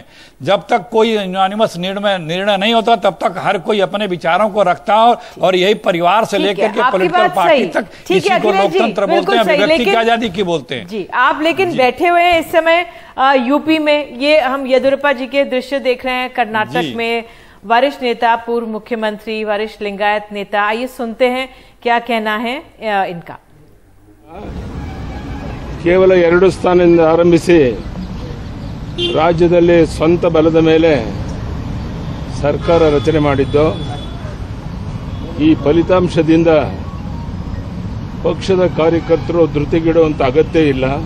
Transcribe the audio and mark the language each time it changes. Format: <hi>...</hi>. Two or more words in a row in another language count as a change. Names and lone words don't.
<hi>जब तक कोई यूनानिमस निर्णय नहीं होता, तब तक हर कोई अपने विचारों को रखता है, और यही परिवार से लेकर के</hi> <en>political party</en> <hi>तक किसी को लोकतंत्र बोलते हैं, अभिव्यक्ति की आजादी की बोलते हैं जी। आप लेकिन बैठे हुए हैं इस समय यूपी में, ये हम येदियुरप्पा जी के दृश्य देख रहे हैं। कर्नाटक में वरिष्ठ नेता, पूर्व मुख्यमंत्री, वरिष्ठ लिंगायत नेता, आइए सुनते हैं क्या कहना है इनका।</hi> <kn>ಕೇವಲ 2 ಸ್ಥಾನದಿಂದ ಆರಂಭಿಸಿ ರಾಜ್ಯದಲ್ಲಿ ಸ್ವಂತ ಬಲದ ಮೇಲೆ ಸರ್ಕಾರ ರಚನೆ ಮಾಡಿದ್ದು, ಈ ಫಲಿತಾಂಶದಿಂದ ಪಕ್ಷದ ಕಾರ್ಯಕರ್ತರು ಧೃತಿಗೆಡುವಂತ ಅಗತ್ಯ ಇಲ್ಲ.</kn>